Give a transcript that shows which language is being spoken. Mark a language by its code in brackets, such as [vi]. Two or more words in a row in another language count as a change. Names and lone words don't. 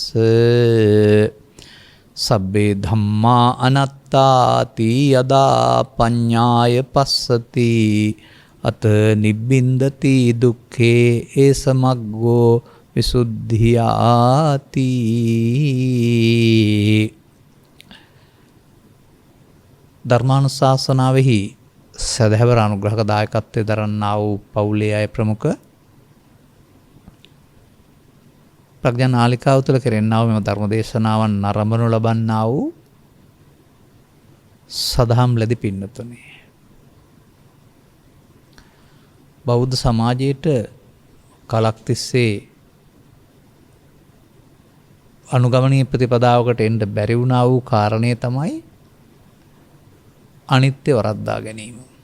[pi] සබ්බේ ධම්මා අනාත්තාති යදා පඤ්ඤාය පස්සති අත නිබ්බින්දති දුක්ඛේ ඒසමග්ගෝ විසුද්ධියාති. [si] ධර්මානුශාසනාවෙහි සදහැවර අනුග්‍රහක දායකත්වයේ දරන්නා වූ පවුලේ අය ප්‍රමුඛ ප්‍රඥා නාලිකාව තුළ කෙරෙන්නා වූ මෙම ධර්මදේශනාවන් නරඹනු ලබන්නා වූ සදහම් ලැබි පින්නතුනි, බෞද්ධ සමාජයට කලක් තිස්සේ අනුගමනීය ප්‍රතිපදාවකට එන්න බැරි වුණා වූ කාරණය තමයි අනිත්‍ය වරද්දා ගැනීම.